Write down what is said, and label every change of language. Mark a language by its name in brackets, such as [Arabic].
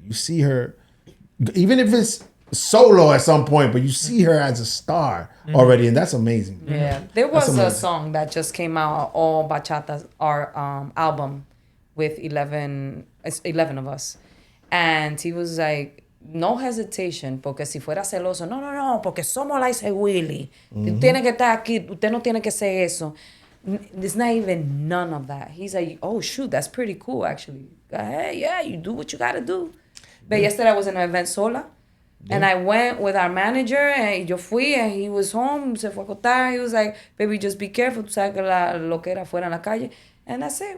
[English] You see her, even if it's solo at some point, but you see her as a star already, and that's amazing. Yeah, there was a song that just came out, all Bachata, our album, with 11 of us, and he was like, no hesitation, [Spanish] porque si fuera celoso, no, porque somos Liza Willie. Tú tienes que estar aquí, usted no tiene que ser eso. [English] There's not even none of that. He's like, oh shoot, that's pretty cool actually. Hey, yeah, you do what you gotta do. But yesterday I was in an event sola, and I went with our manager, and [Spanish] yo fui, [English] and he was home, [Spanish] se fue a acostar. [English] He was like, baby, just be careful, [Spanish] tú sabes que lo que era fuera en la calle. [English] And that's it.